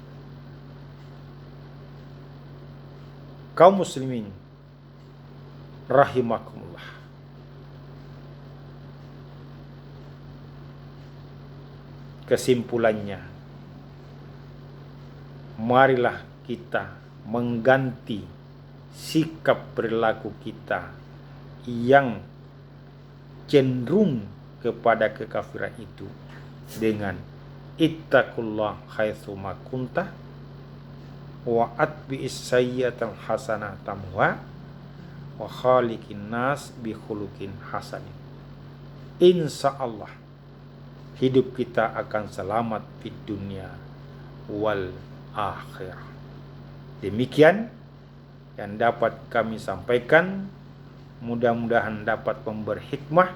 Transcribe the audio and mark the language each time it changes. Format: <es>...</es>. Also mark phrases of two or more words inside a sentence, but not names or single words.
<id>Kaum muslimin rahimakumullah, kesimpulannya, marilah kita mengganti sikap perilaku kita yang cenderung kepada kekafiran itu dengan</id> <ar>اتق الله حيثما كنت وأتبع السيئة الحسنة تمحها وخالق الناس بخلق حسن.</ar> <id>Insyaallah hidup kita akan selamat di dunia</id> <ar>والآخرة.</ar> <id>Demikian yang dapat kami sampaikan, mudah-mudahan dapat memberi hikmah.</id>